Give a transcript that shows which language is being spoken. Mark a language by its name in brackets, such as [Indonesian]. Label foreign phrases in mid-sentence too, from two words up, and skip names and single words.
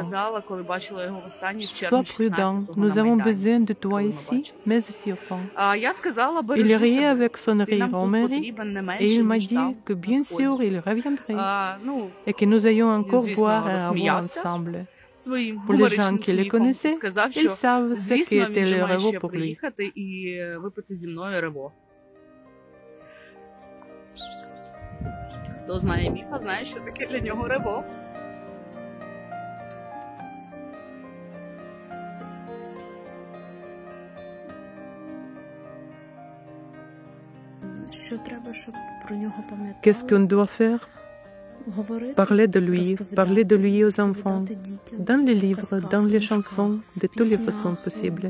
[French] Sois prudent, nous avons besoin de toi ici, mais aussi au front. Il riait avec son rire homérique et il m'a dit que bien sûr il reviendrait et que nous allions encore boire un revoir ensemble. Pour les gens qui le connaissaient, ils savent ce qu'était le revo pour lui. [Ukrainian] Хто знає Міфа, знає, що таке для нього рево. [French] Qu'est-ce qu'on doit faire? Parler de lui aux enfants, dans les livres, dans les chansons, de toutes les façons possibles.